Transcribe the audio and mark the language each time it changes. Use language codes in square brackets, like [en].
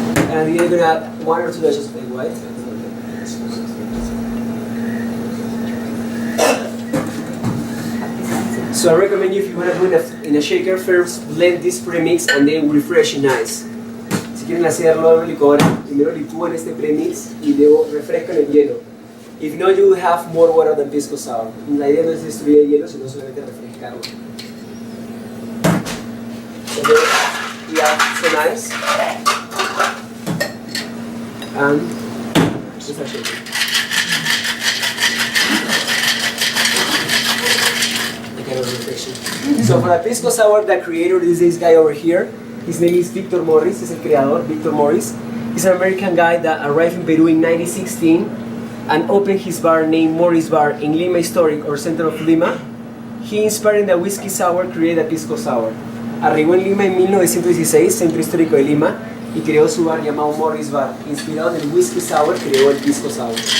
[en] And you're going to add 1 or 2 dashes of egg white. So I recommend you, if you want to do it in a shaker, first blend this premix and then refresh in ice. [es] Si quieren hacerlo en licuadora, primero licúan este premix y luego refrescan el hielo. [en] If not, you will have more water than Pisco Sour. [es] La idea no es destruir el hielo, sino solamente refrescarlo. [en] So then we have some ice. And just a shaker. So for the Pisco Sour, the creator is this guy over here. His name is Victor Morris, [es] es el creador, [en] Victor Morris. He's an American guy that arrived in Peru in 1916 and opened his bar named Morris Bar in Lima Historic, or center of Lima. He inspired the whiskey sour, created a Pisco Sour. [es] Arribó en Lima en 1916, centro histórico de Lima, y creó su bar llamado Morris Bar. Inspirado en el whiskey sour, creó el Pisco Sour.